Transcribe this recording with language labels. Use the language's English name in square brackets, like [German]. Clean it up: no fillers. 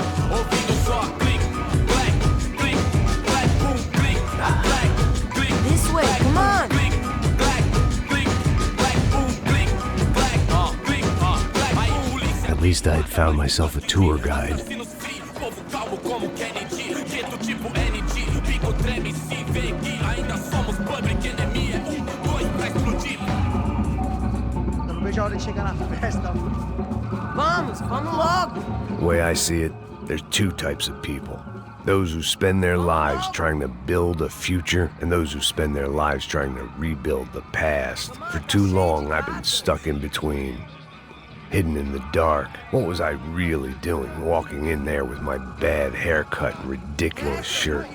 [Portuguese] Ouvindo só clique, clack, clique, clack, boom, clique, clack, clique. [English] This way, come on. [Portuguese] Clique, clack, clique, clack, boom, clique, clack, clique, clack. Aí polícia. [English] At least I'd found myself a tour guide. [Portuguese] Povo calmo como Kennedy, jeito tipo ND, pico treme se vê que ainda somos [English] public enemy. [Portuguese] 2 pra explodir. Eu não vejo a hora de chegar na festa. Vamos logo. [English] The way I see it, there's two types of people. Those who spend their lives trying to build a future, and those who spend their lives trying to rebuild the past. For too long, I've been stuck in between. Hidden in the dark. What was I really doing, walking in there with my bad haircut and ridiculous shirt?